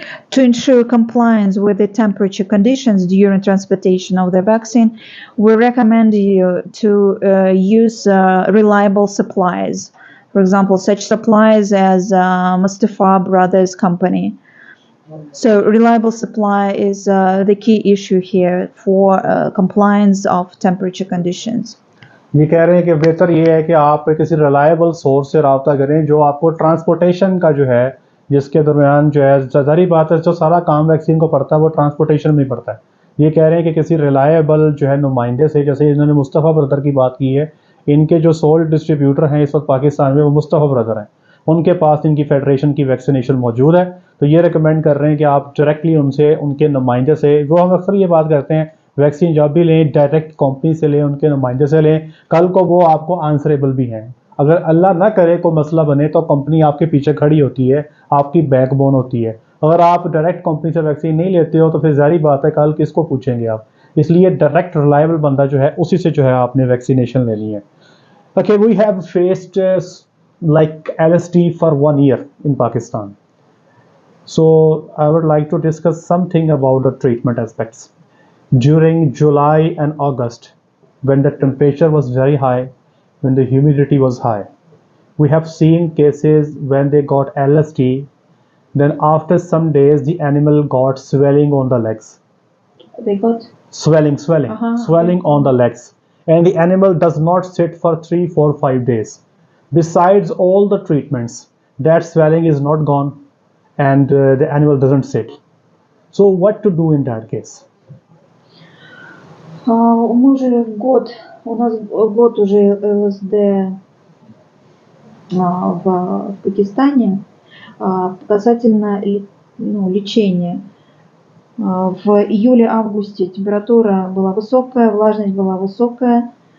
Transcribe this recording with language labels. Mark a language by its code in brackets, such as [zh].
[en] To ensure compliance with the temperature conditions during transportation of the vaccine, we recommend you to use reliable supplies. For example, such supplies as Mustafa Brothers Company. So reliable supply is the key issue here for compliance of temperature conditions. [ur] یہ کہہ رہے ہیں کہ بہتر یہ ہے کہ آپ کسی ریلائبل سورس سے رابطہ کریں جو آپ کو ٹرانسپورٹیشن کا جو ہے, جس کے درمیان جو ہے ظاہری بات ہے جو سارا کام ویکسین کو پڑتا ہے وہ ٹرانسپورٹیشن میں پڑتا ہے. یہ کہہ رہے ہیں کہ کسی ریلائبل جو ہے نمائندے سے, جیسے انہوں نے مصطفیٰ بردر کی بات کی ہے, ان کے جو سول ڈسٹریبیوٹر ہیں اس وقت پاکستان میں وہ مصطفیٰ بردر ہیں, ان کے پاس ان کی فیڈریشن کی ویکسینیشن موجود ہے. تو یہ ریکمینڈ کر رہے ہیں کہ آپ ڈائریکٹلی ان سے, ان کے نمائندے سے, وہ ہم اکثر یہ بات کرتے ہیں ویکسین جب بھی لیں ڈائریکٹ کمپنی سے لیں, ان کے نمائندے سے لیں, کل کو وہ آپ کو آنسریبل بھی ہیں. اگر اللہ نہ کرے کوئی مسئلہ بنے تو کمپنی آپ کے پیچھے کھڑی ہوتی ہے, آپ کی بیک بون ہوتی ہے. اگر آپ ڈائریکٹ کمپنی سے ویکسین نہیں لیتے ہو تو پھر ظاہری بات ہے کل کس کو پوچھیں گے آپ. اس لیے ڈائریکٹ ریلائبل بندہ جو ہے اسی سے جو ہے آپ نے ویکسینیشن لینی ہے. [en] Okay, we have faced like LSD for 1 year in Pakistan. So I would like to discuss something about the treatment aspects. During July and August, when the temperature was very high, when the humidity was high, we have seen cases when they got LSD, then after some days the animal got swelling on the legs. They got swelling on the legs. And the animal does not sit for 3, 4, 5 days. Besides all the treatments, that swelling is not gone and the animal doesn't sit. So what to do in that case? [ru] Мы уже у нас год уже ЛСД в Пакистане. Касательно лечения. В июле-августе температура была высокая, влажность была высокая.